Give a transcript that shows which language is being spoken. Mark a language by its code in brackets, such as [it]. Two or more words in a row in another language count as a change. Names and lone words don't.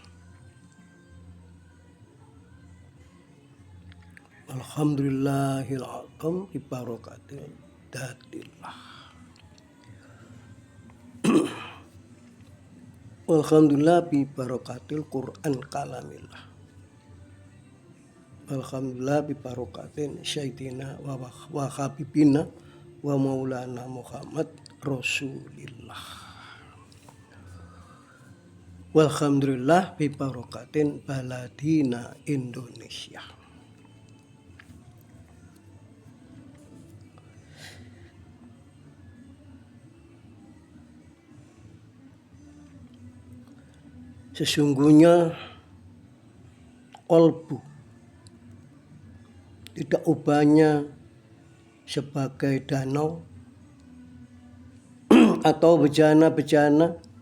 [ar] الحمد لله الأعظم ببركة ذات الله. الحمد لله ببركة القرآن كلام الله. الحمد لله ببركة سيدنا وحبيبنا ومولانا محمد رسول الله. والحمد لله ببركة بلادنا إندونيسيا. [id] Sesungguhnya kolbu tidak ubahnya sebagai danau atau bejana-bejana.